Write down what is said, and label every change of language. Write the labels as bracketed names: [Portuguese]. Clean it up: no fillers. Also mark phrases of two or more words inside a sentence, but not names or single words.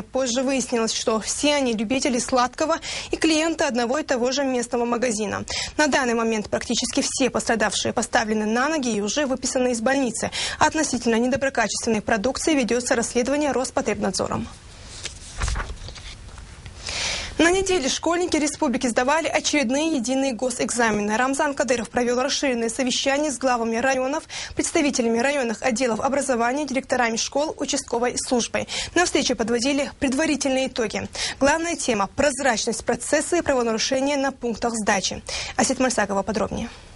[Russian] Позже выяснилось, что все они любители сладкого и клиенты одного и того же местного магазина. На данный момент практически все пострадавшие поставлены на ноги и уже выписаны из больницы. Относительно недоброкачественной продукции ведется расследование Роспотребнадзором. На неделе школьники республики сдавали очередные единые госэкзамены. Рамзан Кадыров провел расширенное совещание с главами районов, представителями районных отделов образования, директорами школ, участковой службой. На встрече подводили предварительные итоги. Главная тема – прозрачность процесса и правонарушения на пунктах сдачи. Асет Мальсакова подробнее.